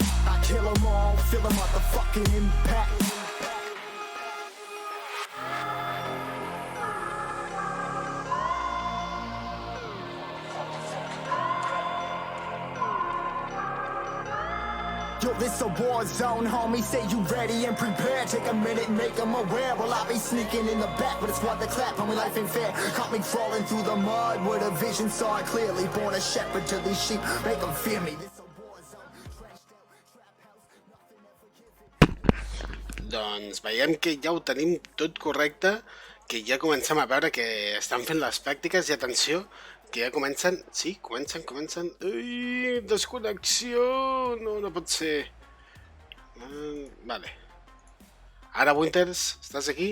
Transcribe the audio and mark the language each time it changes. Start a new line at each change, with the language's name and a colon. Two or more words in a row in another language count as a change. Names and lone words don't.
English: I kill 'em all, feel a motherfucking impact. Yo, this a war zone, homie, say you ready and prepared. Take a minute and make them aware. Well, I be sneaking in the back, but it's what the clap, homie, life ain't fair. Caught me crawling through the mud with a vision, saw it clearly. Born a shepherd to these sheep, make them fear me. This a war zone, trashed out, trap house, nothing ever given.
Catalan: Doncs veiem que ja ho tenim tot correcte, que ja comencem a veure que estan fent les pràctiques i atenció, que ja comencen... Sí, comencen... Ui, desconnexió! No pot ser... Vale. Ara, Winters, estàs aquí?